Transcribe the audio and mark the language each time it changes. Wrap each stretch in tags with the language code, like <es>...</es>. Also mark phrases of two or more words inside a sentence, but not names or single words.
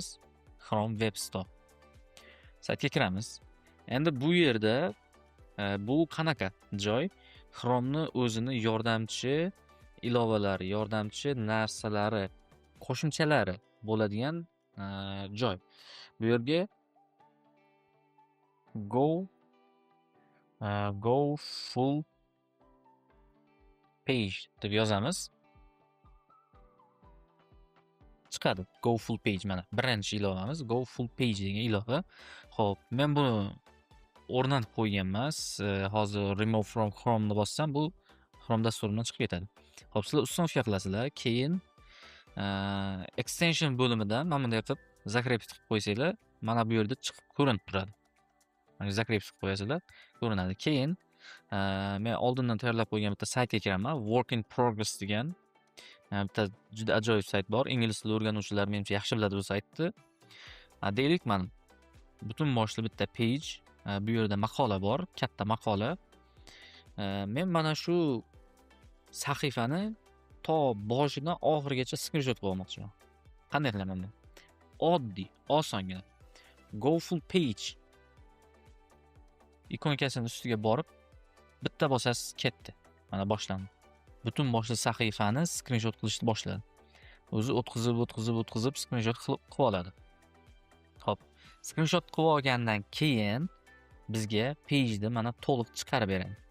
<uz>Chrome Web Store saytiga kiramiz. Endi bu yerda bu qanaqa joy? Chrome'ni o'zini yordamchi ilovalari, yordamchi narsalari, qo'shimchalari bo'ladigan joy. Bu yerga</uz> <en>go full page</en> <uz>deb yozamiz. Chiqadi.</uz> <en>Go full page</en> <uz>mana birinchi ilovamiz</uz> <en>go full page</en> <uz>degan ilova. Xo'p, men buni o'rnatib qo'ygan emas. Hozir</uz> <en>remove from Chrome</en> <uz>ni bossam bu Chrome dasturidan chiqib ketadi. Xo'p, sizlar uстановка qilasizlar. Keyin extension bo'limidan mana bunday qilib закрепить qilib qo'ysanglar, mana bu yerda chiqib ko'rinib turadi. Mana закрепить qilib qo'yasizlar, ko'rinadi. Keyin men oldindan tayyorlab qo'ygan bitta saytga kiraman.</uz> <en>Work in progress</en> <uz>degan bitta juda ajoyib sayt bor. Ingliz tili o'rganuvchilar menimcha yaxshi biladi bu saytni. Deylik, mana butun boshli bitta page. Bu yerda maqola bor, katta maqola. Men mana shu sahifani to boshidan oxirigacha skrinshot qilib olmoqchiman. Qanday qilaman men? Oddiy, osongina.</uz> <en>Go full page</en> <uz>ikonkasining ustiga borib bitta bosasiz, ketdi. Mana boshlandi. Butun boshli sahifani skrinshot qilishni boshladi. O'zi o'tkazib skrinshot qilib oladi. Xo'p, skrinshot qilib olgandan keyin bizga pejni mana to'liq chiqarib beradi.</uz>